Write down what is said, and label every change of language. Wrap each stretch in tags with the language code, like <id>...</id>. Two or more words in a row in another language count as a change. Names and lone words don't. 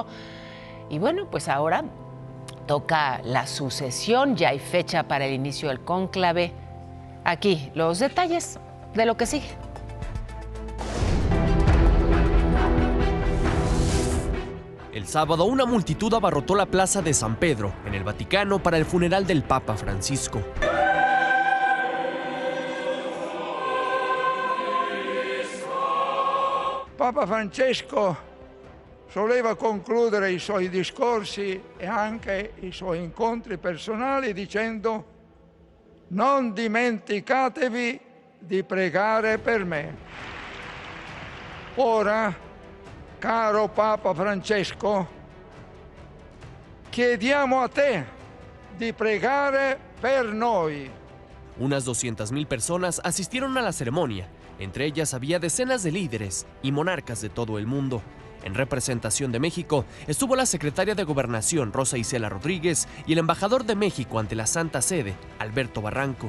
<es>Y bueno, pues ahora toca la sucesión, ya hay fecha para el inicio del cónclave. Aquí los detalles de lo que sigue. El sábado una multitud abarrotó la Plaza de San Pedro, en el Vaticano, para el funeral del Papa Francisco.</es> <it>Papa Francesco soleva concludere i suoi discorsi e anche i suoi incontri personali dicendo: non dimenticatevi di pregare per me. Ora, caro Papa Francesco, chiediamo a te di pregare per noi.</it> <es>Unas 200,000 personas asistieron a la ceremonia, Entre ellas había decenas de líderes y monarcas de todo el mundo. En representación de México estuvo la secretaria de Gobernación, Rosa Isela Rodríguez, y el embajador de México ante la Santa Sede, Alberto Barranco.</es>